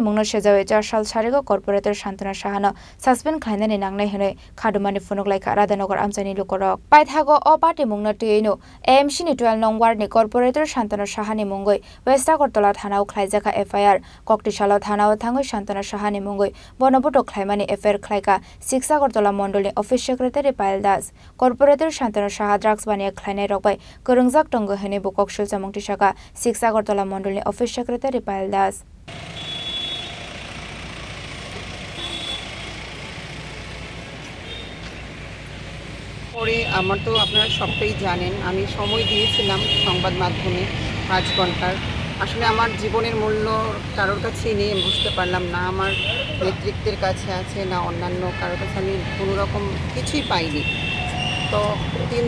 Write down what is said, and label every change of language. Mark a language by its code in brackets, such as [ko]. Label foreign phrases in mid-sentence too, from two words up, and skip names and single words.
[trp] mungno sejawe 4 sal sarego corporator Shantana Shahana suspend khlainani nangnai hene khadumani phonok laika Radhanagar Amsani Lukorok Paithago o party mungno tuino AMC ni 12 nong ward ni corporator Shantana Shahani mungoi West Agartala Thanao Khlaijaka FIR Koktishala Thanao Thangoi Shantana Shahani mungoi Bonoboto Khlaimani FIR Khlaika 6 Agartala Mondol ni [en] Office Secretary [trp] Payal Das corporator Shantana Shaha drugs bania khlainai rokbai korungjak tongo hene bokokshil chamung tisaka 6 Agartala Mondol ni [en] Office Secretary [trp] Payal Das [bn] পরে আমার তো আপনারা সবটাই জানেন আমি সময় দিয়েছিলাম সংবাদ মাধ্যমে 5 ঘন্টার আসলে আমার জীবনের মূল্য কারোর কাছেই নেই বুঝতে পারলাম না আমার নেতৃত্বের কাছে আছে না অন্যান্য কারোর কাছে আমি কোনো রকম কিছুই পাইনি তো 3